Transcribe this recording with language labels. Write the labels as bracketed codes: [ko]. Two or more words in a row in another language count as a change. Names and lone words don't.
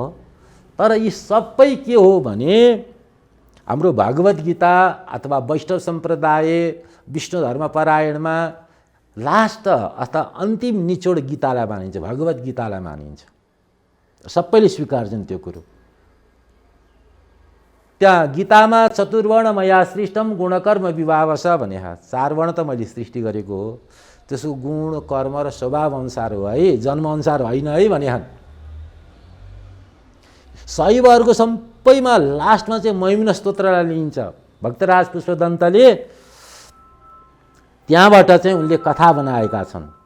[ne] तर यी सबै के हो भने हाम्रो भागवत गीता अथवा वैष्णव सम्प्रदाय विष्णु धर्म परायणमा लास्ट अथवा अन्तिम निचोड गीतालाई मानिन्छ, भगवत गीतालाई मानिन्छ। सबैले स्वीकार्छन् त्यो कुरो। त्यहाँ गीतामा [sa] चतुर्वर्ण मया सृष्टम गुणकर्म विभावश [ne] भने 4 वर्ण त मैले सृष्टि गरेको हो, त्यसको गुण कर्म र स्वभाव अनुसार हो है, जन्म अनुसार होइन है भने। शैवहरूको सबैमा लास्टमा चाहिँ महिम्न स्तोत्रलाई लिइन्छ। भक्तराज पुष्पदन्तले त्यहाँबाट चाहिँ उनले कथा बनाएका छन्।